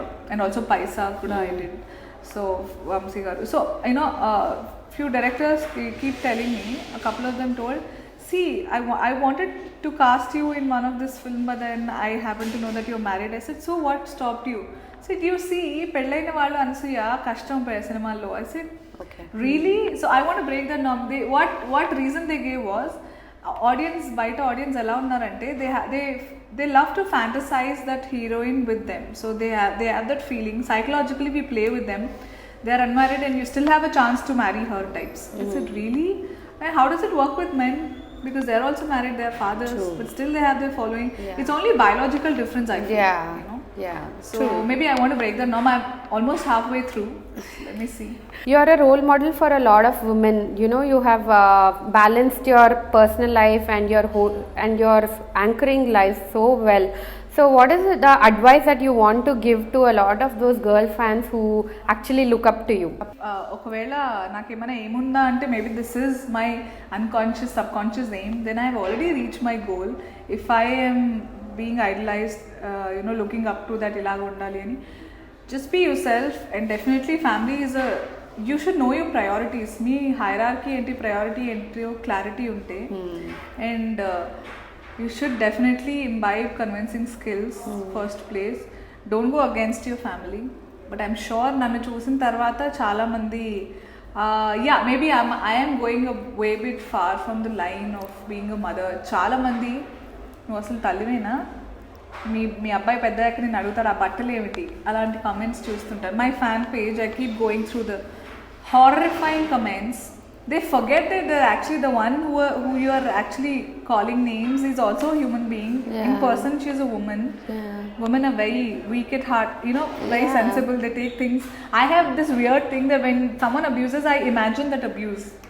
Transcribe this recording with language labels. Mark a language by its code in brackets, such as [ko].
[en] and also Paisa kuda I did, so Vamsi garu, so few directors keep telling me, a couple of them told, see, I wanted to cast you in one of this film, but then I happen to know that you're married. I said, so what stopped you? So do you see, [te] పెళ్ళైన వాళ్ళు అనసూయ కష్టం సినిమాల్లో. [en] I said, really? So I want to break the norm. What reason they gave was, [te] బయట audience ఎలా ఉన్నారంటే, [en] they love to fantasize that heroine with them. So they have that feeling. Psychologically we play with them. They are unmarried and you still have a chance to marry her types. I said, really? And how does it work with men? Because they are also married, they are fathers, but still they have their following. It's only biological difference, I feel. So maybe I want to break the norm. I'm almost halfway through. Let me see. You are a role model for a lot of women. You have balanced your personal life and your anchoring life so well. So what is the advice that you want to give to a lot of those girl fans who actually look up to you? [te] ఒకవేళ నాకేమైనా ఏముందా అంటే [en] Maybe this is my unconscious subconscious aim, then I have already reach my goal. If I am being idolized, looking up to that [te] ఇలాగ ఉండాలి అని, [en] just be yourself. And definitely family is you should know your priorities. మీ hierarchy ఏంటి, priority ఏంటి, clarity ఉంటే, and you should definitely imbibe convincing skills. First place, don't go against your family. But I'm sure [te] నన్ను చూసిన తర్వాత చాలా మంది [en] maybe I am going a way bit far from the line of being a mother. [te] చాలా మంది నువ్వు అసలు తల్లివేనా, మీ అబ్బాయి పెద్దయ్యాక నేను అడుగుతాడు ఆ బట్టలు ఏమిటి, అలాంటి కమెంట్స్ చూస్తుంటారు. [en] My fan page, I keep going through the horrifying comments. They forget that they're actually the one who you are actually calling names is also a human being. In person she is a woman. Women are very weak at heart, very sensible. They take things. I have this weird thing that when someone abuses, I imagine that abuse.